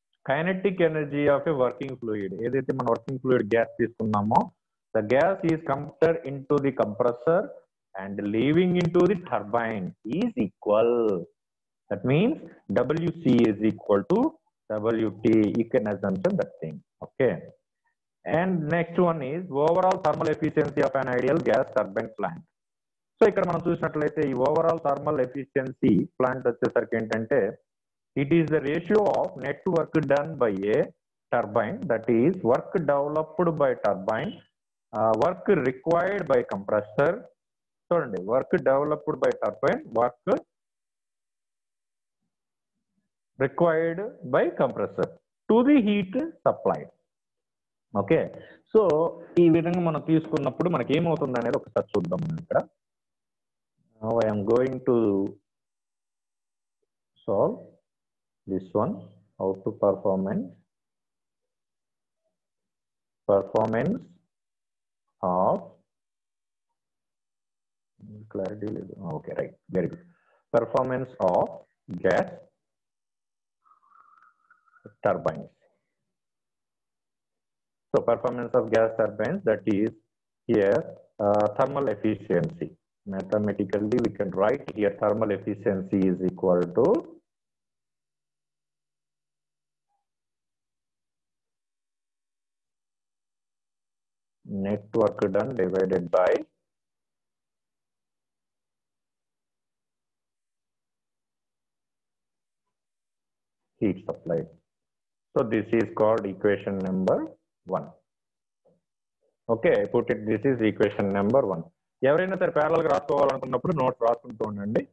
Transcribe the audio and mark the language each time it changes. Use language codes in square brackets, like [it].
[en] kinetic energy of a working fluid, [te] ఏదైతే మన working fluid gas తీసుకున్నామో [en] the gas is compressed into the compressor and leaving into the turbine is equal. That means WC is equal to WT. You can assume that thing. Okay. And next one is overall thermal efficiency of an ideal gas turbine plant. So [te] ఇక్కడ మనం చూసినట్లయితే ఈ overall thermal efficiency plant వచ్చేసరికి ఏంటంటే [en] It is the ratio of net work done by a turbine, that is work developed by turbine, work required by compressor. [te] చూడండి, [en] Work developed by turbine, work required by compressor to the heat supplied. [te] Okay, so ఈ విధంగా మనం తీసుకున్నప్పుడు మనకి ఏమవుతుంది అనేది ఒకసారి చూద్దాం. మనం ఇక్కడ [en] I'm going to solve this one. How to performance of clarity [te] లేదు. [en] Okay, right, very good. Performance of gas turbines. So performance of gas turbines, that is here thermal efficiency. Mathematically we can write here thermal efficiency is equal to net work done divided by heat supplied. So this is called equation number 1. Okay, I put it, this is equation number 1. [te] ఎవరైనా సరే parallel గా రాసుకోవాలనుకున్నప్పుడు notes రాసుకుంటూ ఉండండి.